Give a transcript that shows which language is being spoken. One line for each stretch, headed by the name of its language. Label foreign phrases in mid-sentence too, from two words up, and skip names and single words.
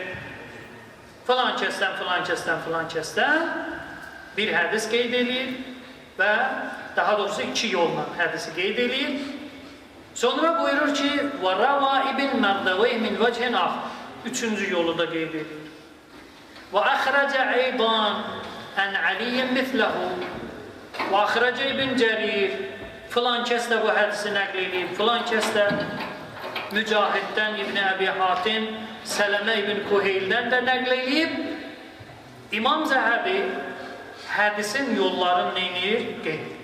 Azerbaijani: Filan kəsdən bir hədis qeyd edir və daha doğrusu 2 yolla hədisi qeyd edir. Sonra buyurur ki,
Arabic: وَرَوَا İbn Mərdəvəy من وجه آخر.
Azerbaijani: 3-cü yolu da qeyd edir.
Arabic: وَأَخْرَجَ عَيْضًا أَنْ عَلِيٍّ مِثْلَهُ وَأَخْرَجَ İbn Cərir.
Azerbaijani: Filan kəs də bu hədisi nəql edib, filan kəs də Mücahiddən İbn Əbi Hatim, Sələmə İbn Kuheyldən də nəql edib. İmam Zəhəbi hədisin yollarını neyir? Qeyd edir.